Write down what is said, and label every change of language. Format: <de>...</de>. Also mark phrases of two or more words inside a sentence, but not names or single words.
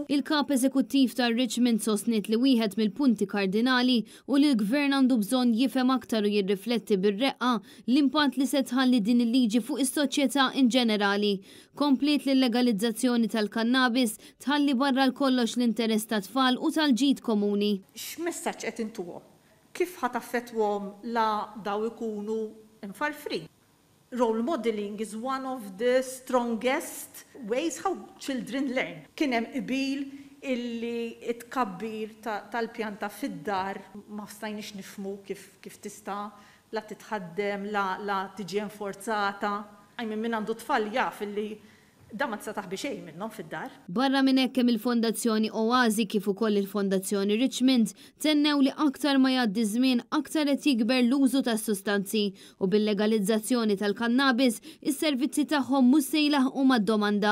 <mt>Il-kap eżekuttiv tar Richmond sostniet li wieħed mill-punti kardinali u li l-gvern għandu bżonn jifhem aktar u jirrifletti bir-reqqa l-impatt li se tħalli din il-liġi fuq is-soċjetà in ġenerali. Komplet li l-legalizzazzjoni tal-kannabis tħalli barra l-kollox l-interess ta' tfal u tal-ġid komuni. X'messaġġ qed intuhom? Kif ħataffettwhom la daw ikunu infarfrin?</mt> <en>Role modeling is one of the strongest ways how children learn.</en> <mt>Kien hemm qbil illi it-kabbir tal-pjanta fid-dar ma stajniex nifhmu kif tista' la titħaddem, la tiġi enforzata. Min għandu tfal jaf illi da ma tista' taħbi xejn minnhom fid-dar. Barra minn hekk hemm il-Fondazzjoni Oasi kif ukoll il-Fondazzjoni Richmond tennew li aktar ma jgħaddi żmien aktar qed jikber l-użu tas-sustanzi u bil-legalizzazzjoni tal-kannabis is-servizzi tagħhom mhux se jlaħqu mad-domanda.</mt>